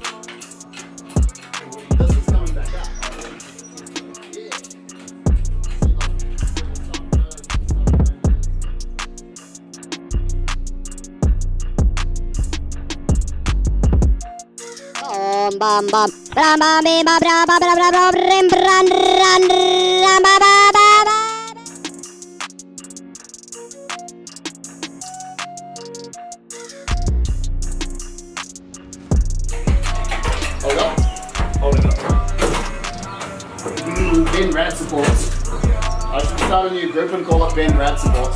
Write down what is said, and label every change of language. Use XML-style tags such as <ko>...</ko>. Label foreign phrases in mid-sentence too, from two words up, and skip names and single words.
<en>This is coming back out. Yeah. Bum bum bum bra ba ba bra ba bra bra bra rim bran ran ram ba ba ba ba. Hold up. Holding up. Ben Rad Supports. I should start a new group and call it Ben Rad Supports.</en>